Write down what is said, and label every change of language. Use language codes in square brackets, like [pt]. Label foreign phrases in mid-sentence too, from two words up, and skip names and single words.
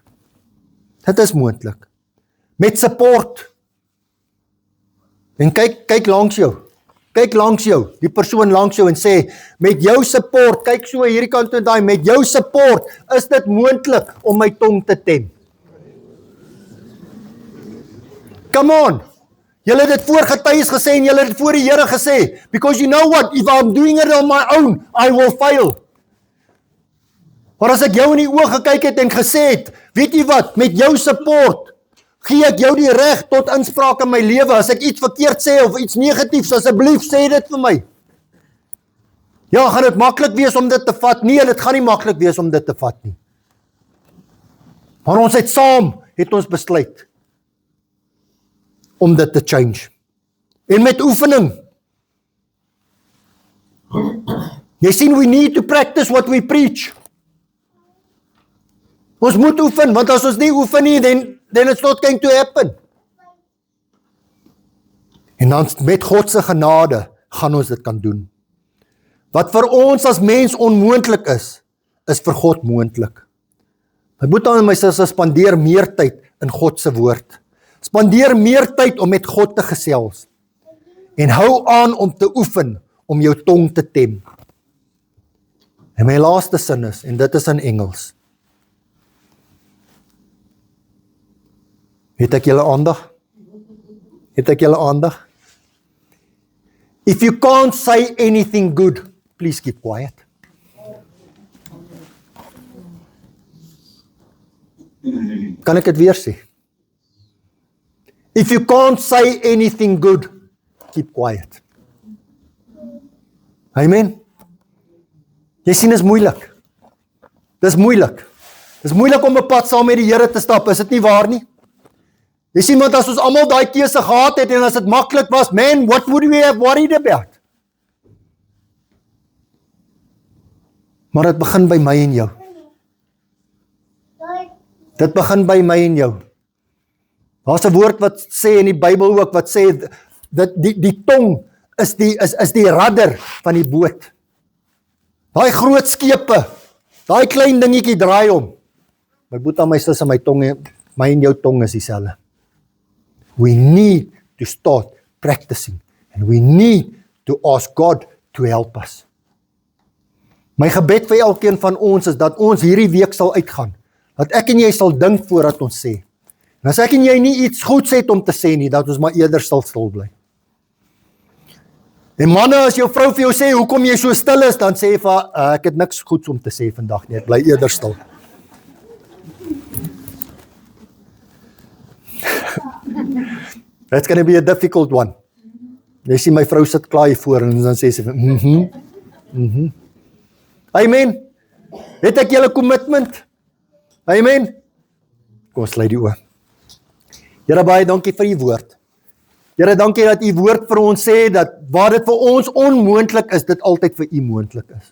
[af] Dit is moontlik. Met support. En kyk langs jou. Kyk langs jou, die persoon langs jou en sê, met jou support, kyk so hierdie kant toe en daai, met jou support is dit moontlik om my tong te tem. [en] Come on. [af] Julle het dit voor getuies gesê en julle het dit voor die Here gesê, [en] because you know what, if I'm doing it on my own, I will fail. [af] Maar as ek jou in die oë gekyk het en gesê het, weet jy wat, met jou support, gee ek jou die reg tot inspraak in my lewe. As ek iets verkeerd sê of iets negatiefs, asseblief sê dit vir my. Ja, gaan dit maklik wees om dit te vat? Nee, dit gaan nie maklik wees om dit te vat nie. Maar ons het saam, het ons besluit om dit te change. En met oefening. Jy sien, [en] we need to practice what we preach. [af] Ons moet oefen, want as ons nie oefen nie, [en] then it's not going to happen. [af] En dan met God se genade gaan ons dit kan doen. Wat vir ons as mens onmoontlik is vir God moontlik. My boetie en my sussie, spandeer meer tyd in God se woord. Spandeer meer tyd om met God te gesels. En hou aan om te oefen, om jou tong te tem. En my laaste sin is, en dit is in Engels. Het ek julle aandag? Het ek julle aandag? [en] If you can't say anything good, please keep quiet. [af] Kan ek dit weer sê? [en] If you can't say anything good, keep quiet. [af] Amen. Jy sien, is moeilik. Dis moeilik. Dis moeilik om 'n pad saam met die Here te stap, is dit nie waar nie? Jy sien, want as ons almal daai keuse gehad het en as dit maklik was, man, [en] what would we have worried about? [af] Maar dit begin by my en jou. Dit begin by my en jou. Daar's 'n woord wat sê in die Bybel ook, wat sê, dat die tong is die rudder van die boot. Daai groot skepe, daai klein dingetjie draai om. My boetie en my sussie, my en jou tong is dieselfde. [en] We need to start practicing and we need to ask God to help us. [af] My gebed vir elkeen van ons is dat ons hierdie week sal uitgaan. Dat ek en jy sal dink voordat ons sê. En as ek en jy nie iets goeds het om te sê nie, dat ons maar eerder stil bly. En manne, as jou vrou vir jou sê, hoekom jy so stil is, dan sê jy vir haar, ek het niks goeds om te sê vandag nie, ek bly eerder stil. [en] That's going to be a difficult one. [af] Jy sien my vrou sit klaar hier voor en dan sê sy van, Amen. Het ek julle commitment? Amen. Kom ons sluit die oë. Here, baie dankie vir die woord. Here, dankie dat u woord vir ons sê, dat waar dit vir ons onmoontlik is, dit altyd vir u moontlik is.